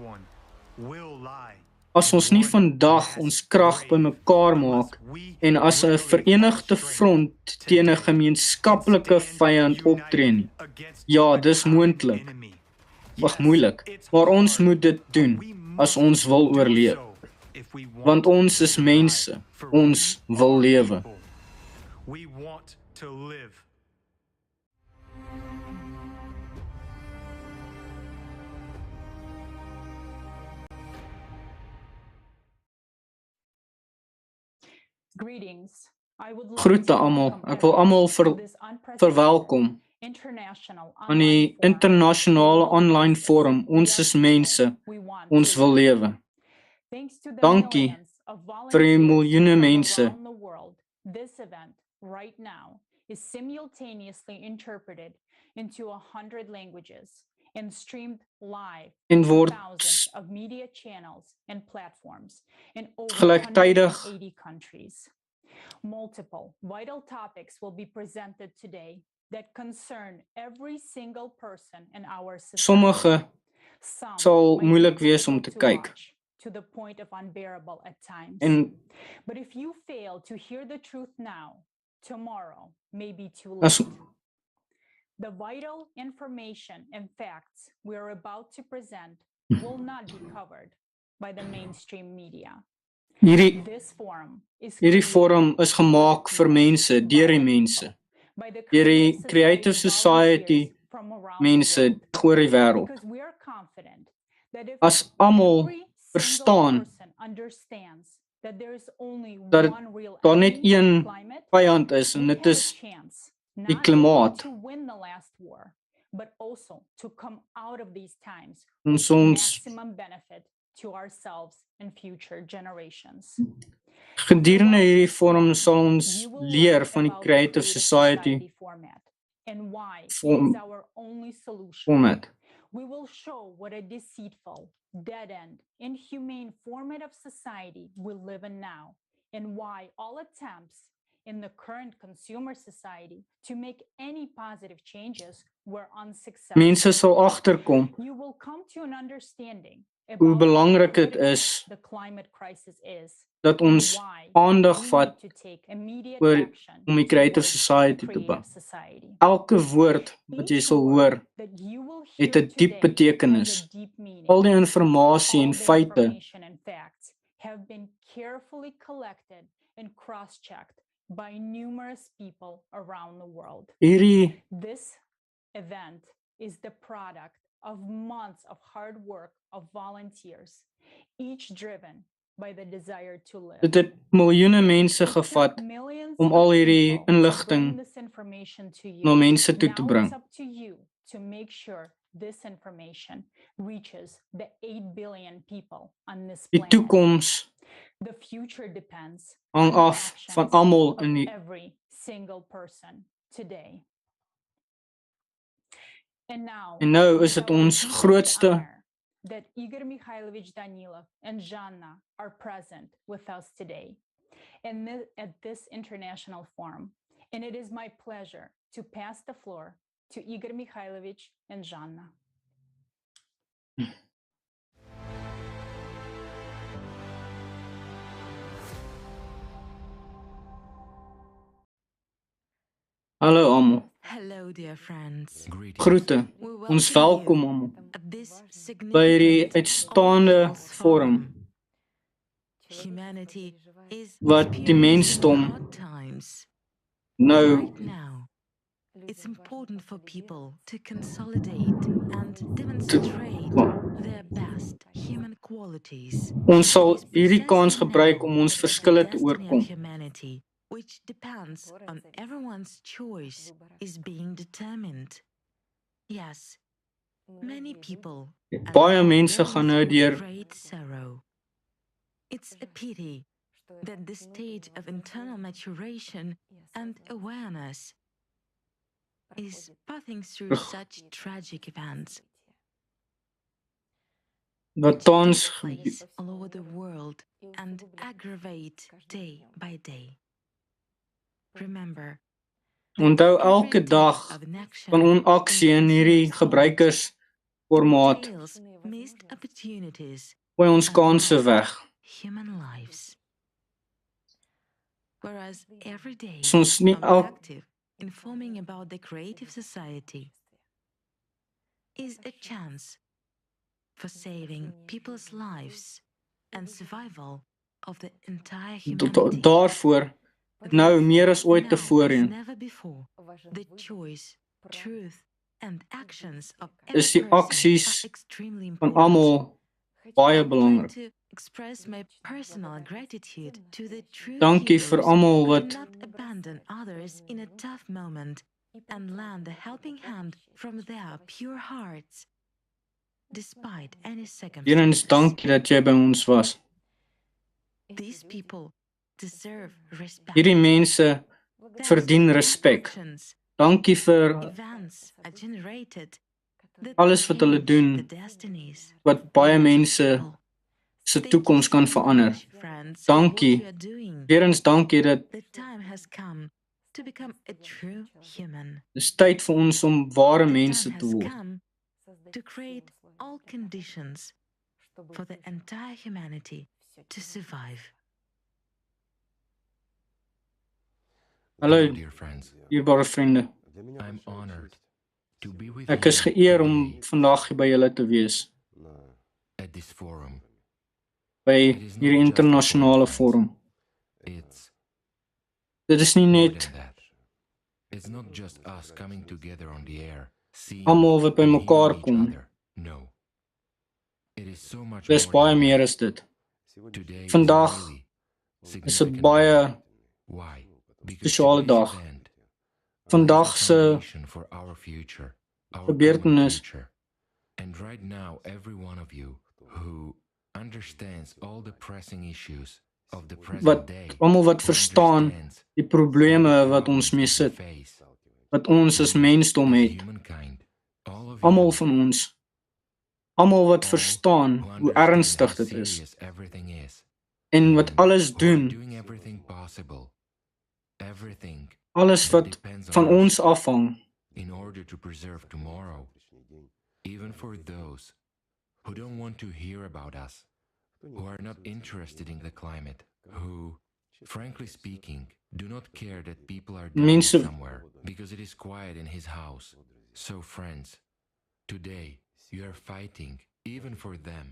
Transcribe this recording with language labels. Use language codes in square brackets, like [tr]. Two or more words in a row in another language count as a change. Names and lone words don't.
[af] As ons nie vandag ons krag bymekaar maak en as 'n verenigde front teen 'n gemeenskaplike vyand optree nie. Ja, dis moontlik. Wag, moeilik, maar ons moet dit doen as ons wil oorleef. Want ons is mense, ons wil lewe. [en] We want to live. Greetings. I would like [af] Groete [en] to [af] almal. [en] welcome [af] Ek wil almal [en] everyone to this unprecedented [af] verwelkom [en] international [af] aan die [en] online forum. [af] Internasionale aanlynforum Ons Is Mense, [en] We want [af] Ons [en] to [af] Wil [en] live. [af] Lewe. [en] Thanks to the [af] Dankie [en] millions of [af] vir die [en] volunteers [af] miljoene [en] from [af] mense. [en] around the world, this event right now is simultaneously interpreted into 100 languages and streamed live [af] En [en] on [af] word [en] thousands of media channels and platforms in over [af] gelyktydig [en] 180 countries. Multiple vital topics will be presented today that concern every single person in our society. [af] Sommige [en] Some [af] sal [en] might be [af] moeilik wees om te [en] difficult to [af] kyk. [en] watch, to the point of unbearable at times. [af] En [en] But if you fail to hear the truth now, tomorrow may be too [af] as [en] late. The vital information and facts we are about to present will not be covered by the mainstream media. [af] Hierdie [en] This forum is [af] forum is gemaak vir mense, deur die mense, [en] by the [af] deur die Creative Society mense oor die wêreld. [en] because we are confident that if [af] As almal [en] every [af] verstaan [en] single person understands that there is only [af] dat [en] one real [af] daar net [en] enemy, [af] een [en] climate, [af] vyand is en [en] we [af] dit [en] have [af] is [en] a chance [af] die [en] not [af] klimaat. [en] only to win the last war, but also to come out of these times [af] Ons [en] with [af] ons [en] maximum benefit to ourselves and future generations. [af] gedurende hierdie forum sal ons [en] You will [af] leer [en] learn [af] van die [en] about Creative Society format and why it [af] Form- [en] is our only solution. [af] format. [en] We will show what a deceitful, dead-end, inhumane format of society we live in now, and why all attempts in the current consumer society to make any positive changes were unsuccessful. [af] Mense sal agterkom [en] You will come to an understanding [af] hoe [en] about [af] belangrik [en] how [af] dit is [en] the climate crisis is, [af] dat ons [en] and why [af] aandag [en] we [af] vat [en] need to take immediate [af] oor [en] action [af] om die Creative [en] towards [af] Society te [en] creative [af] bou. [en] society. [af] Elke woord wat jy [en] Each [af] sal [en] word [af] hoor, [en] that you will [af] het [en] hear [af] 'n diep [en] today [af] betekenis. [en] has a deep meaning. [af] Al die informasie en [en] All the [af] feite [en] information and facts have been carefully collected and cross-checked by numerous people around the world. [af] hierdie [en] This event is the product of months of hard work of volunteers, each driven by the desire to live. [af] dit het miljoene mense [en] It took [af] gevat [en] millions [af] om [en] of [af] al hierdie [en] people to [af] inligting [en] bring this information to you. [af] na mense toe te [en] Now [af] bring. [en] it's up to you to make sure this information reaches the 8 billion people on this [af] Die [en] planet. [af] toekoms [en] The future depends [af] hang [en] on the [af] af van [en] actions [af] almal [en] of [af] in die [en] every single person today. And now, [af] En nou [en] it [af] is dit [en] our [af] ons [en] deepest [af] grootste [en] honor that Igor Mikhailovich Danilov and Zhanna are present with us today and at this international forum. And it is my pleasure to pass the floor to Igor Mikhailovich and Zhanna. [af] hallo almal. [en] Hello, dear friends. [af] Groete. [en] We [af] Ons [en] welcome [af] welkom [en] you [af] almal [en] at this [af] by hierdie [en] significant [af] uitstaande [en] All People's forum Humanity is [af] wat die [en] experiencing [af] mensdom [en] hard times. [af] nou [en] Right now, it's important for people to consolidate and demonstrate their best human qualities. [af] ons sal [en] It is [af] hierdie kans [en] precisely [af] gebruik [en] now [af] om ons [en] that the [af] verskille te [en] destiny [af] oorkom. [en] of humanity, which depends on everyone's choice, is being determined. Yes, many people are [af] Baie [en] now [af] mense [en] going [af] gaan nou [en] through [af] deur [en] great sorrow. It's a pity that the stage of internal maturation and awareness is passing through such tragic events [af] wat [en] which [af] tans [en] take place all over the world and aggravate day by day. Remember, that [af] onthou [en] every [af] elke [en] day [af] dag [en] of inaction [af] van onaksie in hierdie gebruikersformaat [en] entails missed opportunities [af] gooi ons [en] and [af] kanse [en] lost [af] weg. [en] human lives. Whereas every day [af] As ons nie [en] I'm active informing about the creative society is a chance for saving people's lives and survival of the entire humanity. [af] Daarvoor nou meer as ooit [en] Now, [af] tevore [en] as never before, the choice, truth, and actions of [af] is [en] every [af] die [en] person [af] aksies [en] are extremely [af] van [en] important. [af] almal baie [en] I'd like [af] belangrik. [en] to express my personal gratitude to the true [af] Dankie vir [en] heroes [af] almal [en] who [af] wat [en] did not abandon others in a tough moment and lend a helping hand from their pure hearts, despite any Jenens circumstances. [af] dankie dat jy by ons was. [en] These people deserve respect. [af] Hierdie mense verdien [en] Their [af] respek. [en] actions, [af] Dankie vir [en] events are generated that [af] alles wat hulle [en] change [af] doen [en] the destinies [af] wat [en] of [af] baie [en] billions of [af] mense [en] people. [af] se [en] Thank you [af] toekoms kan [en] so [af] verander. [en] much, friends, for what [af] Dankie. [en] you are doing. [af] Weer eens dankie dat [en] The time has come to become a true human. [af] dis tyd vir ons om ware [en] The [af] mense [en] time [af] te [en] has [af] word. [en] come to create all conditions for the entire humanity to survive. [af] Hallo, [en] dear friends. [af] dierbare vriende. [en] I'm honored to be with [af] Ek is [en] you [af] geëer om [en] today [af] vandag hier by julle te wees, [en] at this forum. [af] by [en] It is [af] hierdie [en] not just a [af] internasionale [en] conference. [af] forum. [en] It's [af] Dit is nie [en] more [af] net [en] than that. It's not just us coming together on the air, seeing [af] almal wat by [en] and [af] mekaar [en] hearing each [af] kom. [en] other. No. It is so much [af] Dis [en] more [af] baie [en] than [af] meer [en] that. [af] as dit. [en] Today [af] Vandag [en] is a really [af] is 'n [en] significant [af] baie [en] day. Why? Because [af] spesiale [en] today's [af] dag. [en] event [af] Vandag [en] lays the [af] se [en] foundation for our future, our common [af] gebeurtenis future. And right now, every one of you who understands all the pressing issues of the present wat [en] day, [af] almal wat [en] who [af] verstaan [en] understands [af] die [en] all [af] probleme [en] the [af] wat ons [en] problems [af] mee [en] that we [af] sit, [en] face, [af] wat ons as mensdom [en] as [af] het, [en] humankind, all of [af] almal [en] you, [af] van ons, almal wat [en] all [af] verstaan [en] who [af] hoe [en] understand [af] ernstig [en] how [af] dit is [en] serious everything is, [af] en wat [en] and [af] alles [en] who are [af] doen, [en] doing everything possible, everything [af] alles [en] that [af] wat [en] depends on [af] van [en] us [af] ons afhang, [en] in order to preserve tomorrow, even for those who don't want to hear about us, who are not interested in the climate, who, frankly speaking, do not care that people are dying [af] mense [en] somewhere because it is quiet in his house. So friends, today you are fighting even for them,